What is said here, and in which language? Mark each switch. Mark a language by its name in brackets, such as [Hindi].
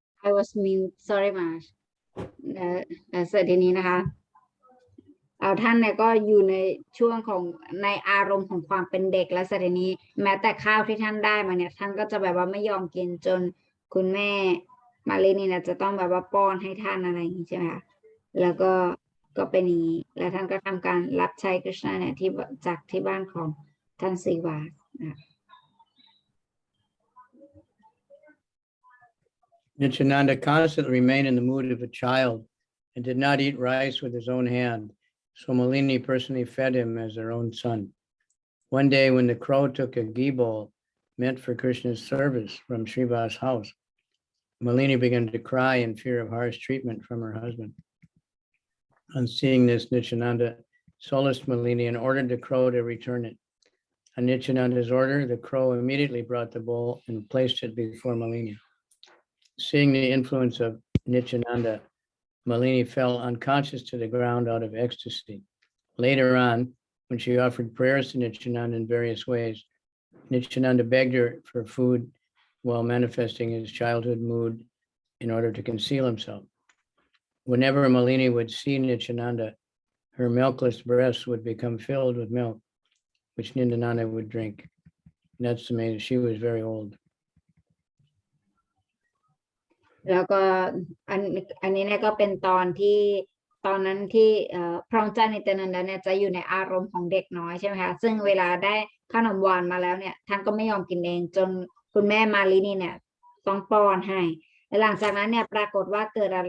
[English] I was mute sorry [Thai] มาเสร็จทีนี้นะคะท่านเนี่ยก็อยู่ในช่วงของในอารมณ์ของความเป็นเด็กและเสร็จทีนี้แม้แต่ข้าวที่ท่านได้มาเนี่ยท่านก็จะแบบว่าไม่ยอมกินจนคุณแม่มาลีนี่เนี่ยจะต้องแบบว่าป้อนให้ท่านอะไรอย่างนี้ใช่ไหมคะแล้วก็เป็นอย่างนี้แล้วท่านก็ทำการรับใช้คริชนาเนี่ยที่จากที่บ้านของท่านศิวานะ [English] Nityananda constantly remained in the mood of a child and did not eat rice with his own hand, so Malini personally fed him as their own son. One day when the crow took a ghee bowl meant for Krishna's service from Sriva's house, Malini began to cry in fear of harsh treatment from her husband. On seeing this, Nityananda solaced Malini and ordered the crow to return it. On Nityananda's order, the crow immediately brought the bowl and placed it before Malini. Seeing the influence of Nityananda, Malini fell unconscious to the ground out of ecstasy. Later on, when she offered prayers to Nityananda in various ways, Nityananda begged her for food while manifesting his childhood mood in order to conceal himself. Whenever Malini would see Nityananda, her milkless breasts would become filled with milk, which Nityananda would drink. And that's amazing. She was very old. [Thai] แล้วก็อันนี้เนี่ยก็เป็นตอนนั้นที่พระองค์เจ้านิตยานันดาเนี่ยจะอยู่ในอารมณ์ของเด็กน้อยใช่ไหมคะซึ่งเวลาได้ขนมหวานมาแล้วเนี่ยท่านก็ไม่ยอมกินเองจนคุณแม่มาลีนี่เนี่ยต้องป้อนให้และหลังจากนั้นเนี่ยปรากฏว่าเก